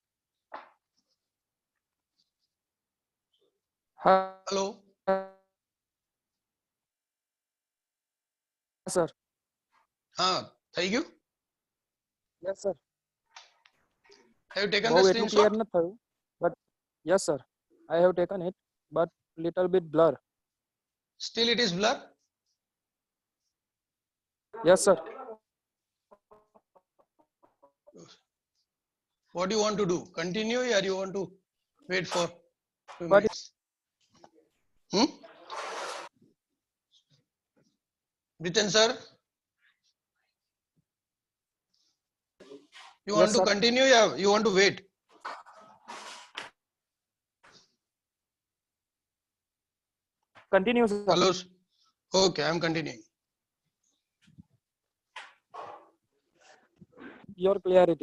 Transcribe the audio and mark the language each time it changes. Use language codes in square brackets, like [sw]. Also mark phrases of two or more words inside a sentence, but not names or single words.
[gu] હા હેલો. સર. હા થઈ ગયું. [en] yes sir. Have you taken [gu] બહુ [en] the [gu] એટલું ક્લિયર [en] screenshot? [gu] નથી થયું [en] but yes sir I have taken it but little bit blur. Still it is blur. યસ સર. What do you want to do? Continue or you want to wait for 2 But- minutes? Hmm? Ritan sir? You want Yes, to sir. continue or you want to wait? continue sir. Hello. Okay, I am continuing. Your clarity.